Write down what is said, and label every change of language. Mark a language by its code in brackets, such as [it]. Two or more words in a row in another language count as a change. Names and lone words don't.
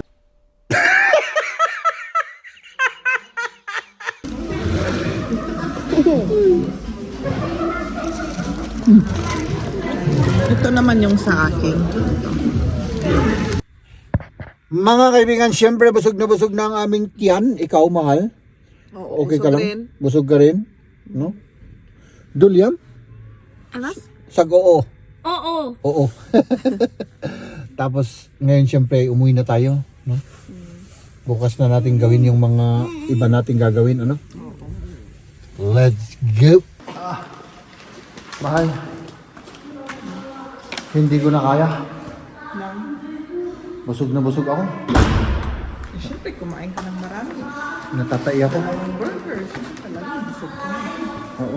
[tl] Ito naman yung sa akin. Mga kaibigan, siyempre busog na ang aming tiyan. Ikaw, mahal. Oo, Okay ka busog lang? rin. Busog ka rin? No? Dulyam? Was? Sag-oo. Oh, oh. Oo. Tapos ngayon siyempre umuwi na tayo, no? Bukas na natin gawin yung mga iba nating gagawin, ano? [en] Let's go. [tl] Mahal. Hindi ko na kaya. Busog na busog ako. Siyempre, kumain ka ng marami. Natatai ako. Burger, siyempre talaga, busog ka na. Oo.